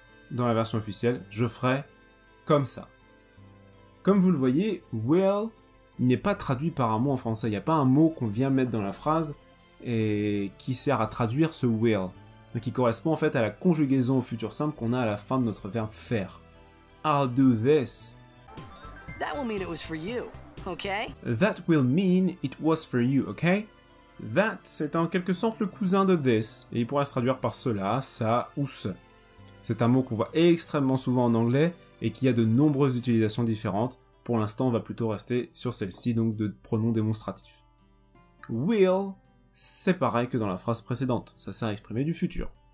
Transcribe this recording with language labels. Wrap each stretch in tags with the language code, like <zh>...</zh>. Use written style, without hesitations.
<fr>Dans la version officielle, je ferai comme ça. Comme vous le voyez, will n'est pas traduit par un mot en français. Il n'y a pas un mot qu'on vient mettre dans la phrase et qui sert à traduire ce will. Donc qui correspond en fait à la conjugaison au futur simple qu'on a à la fin de notre verbe faire.</fr> <en>I'll do this. That will mean it was for you, okay? That will mean it was for you, okay?</en> <fr>That, c'est en quelque sorte le cousin de this, et il pourrait se traduire par cela, ça ou ce. C'est un mot qu'on voit extrêmement souvent en anglais, et qui a de nombreuses utilisations différentes. Pour l'instant, on va plutôt rester sur celle-ci, donc de pronom démonstratif. Will, c'est pareil que dans la phrase précédente, ça sert à exprimer du futur.</fr>